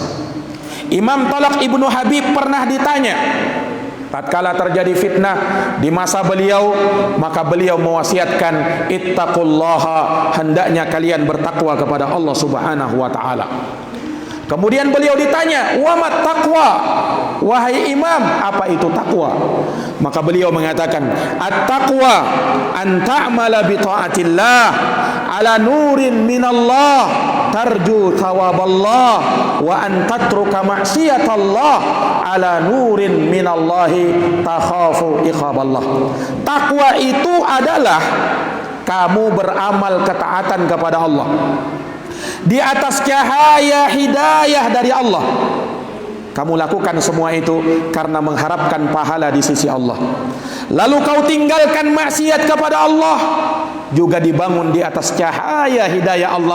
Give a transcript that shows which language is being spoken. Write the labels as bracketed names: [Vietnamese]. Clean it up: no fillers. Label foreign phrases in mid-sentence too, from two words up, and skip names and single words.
[Indonesian] Imam Talaq Ibnu Habib pernah ditanya tatkala terjadi fitnah di masa beliau, maka beliau mewasiatkan, ittaqullaha, hendaknya kalian bertakwa kepada Allah [Arabic] سبحانه وتعالى. [Indonesian] Kemudian beliau ditanya, [Arabic] "وما التقوى?" [Indonesian] Wahai imam, apa itu takwa? Maka beliau mengatakan, [Arabic] "التقوى أن تعمل بطاعة الله على نور من الله ترجو ثواب الله وأن تترك معصية الله على نور من الله تخاف عقاب الله." [Indonesian] Takwa itu adalah kamu beramal ketaatan kepada Allah di atas cahaya hidayah dari Allah. Kamu lakukan semua itu karena mengharapkan pahala di sisi Allah. Lalu kau tinggalkan maksiat kepada Allah, juga dibangun di atas cahaya hidayah Allah.